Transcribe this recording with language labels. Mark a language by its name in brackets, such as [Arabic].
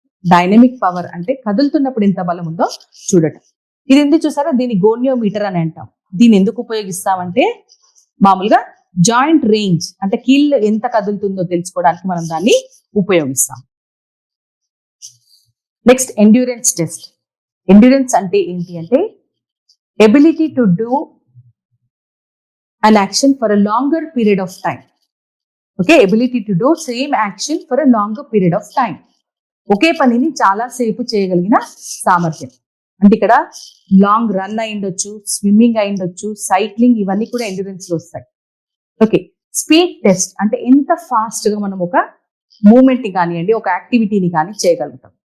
[Telugu] Dynamic power అంటే కదులుతున్నప్పుడు ఎంత బలం ఉందో చూడటం. ఇది ఎందుకు చూసారా, దీన్ని గోనియోమీటర్ అని అంటాం. దీన్ని ఎందుకు ఉపయోగిస్తామంటే మామూలుగా జాయింట్ రేంజ్ అంటే కీళ్ళు ఎంత కదులుతుందో తెలుసుకోవడానికి మనం దాన్ని ఉపయోగిస్తాం. Next endurance test. ఎండ్యూరెన్స్ అంటే ఏంటి అంటే [English] Ability to do an action for a longer period of time. Okay, ability to do same action for a longer period of time. [Telugu] ఒకే పనిని చాలా సేపు చేయగలిగిన సామర్థ్యం. అంటే ఇక్కడ లాంగ్ రన్ అయి ఉండొచ్చు, స్విమ్మింగ్ అయి ఉండొచ్చు, సైక్లింగ్, ఇవన్నీ కూడా ఎండ్యూరెన్స్ లో వస్తాయి. ఓకే, స్పీడ్ టెస్ట్ అంటే ఎంత ఫాస్ట్ గా మనం ఒక మూమెంట్ ని కానివ్వండి, ఒక యాక్టివిటీని కానీ చేయగలుగుతాం.